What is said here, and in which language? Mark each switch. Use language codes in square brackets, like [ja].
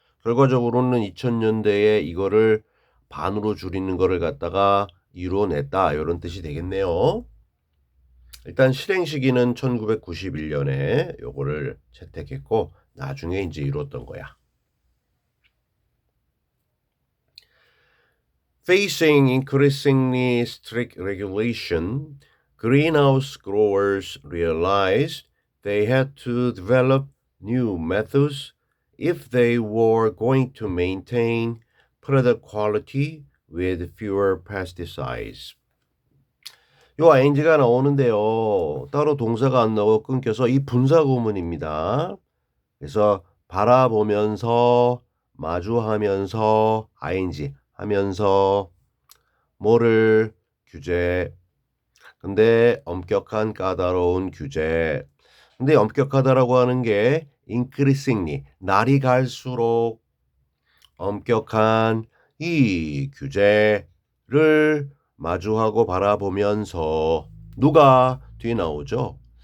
[ko] 결과적으로는 2000년대에 이거를 반으로 줄이는 거를 갖다가 이루어냈다 이런 뜻이 되겠네요. 일단 실행 시기는 1991년에 요거를 채택했고 나중에 이제 이루었던 거야. [en] Facing increasingly strict regulation, greenhouse growers realized they had to develop new methods if they were going to maintain product quality with fewer pesticides. [ko] 요 ing가 나오는데요. 따로 동사가 안 나오고 끊겨서 이 분사 구문입니다. 그래서 바라보면서 마주하면서 ing 하면서 뭐를 규제 근데 엄격한 까다로운 규제 근데 엄격하다라고 하는 게 increasingly 날이 갈수록 엄격한 이 규제를 마주하고 바라보면서 누가 뒤에 나오죠?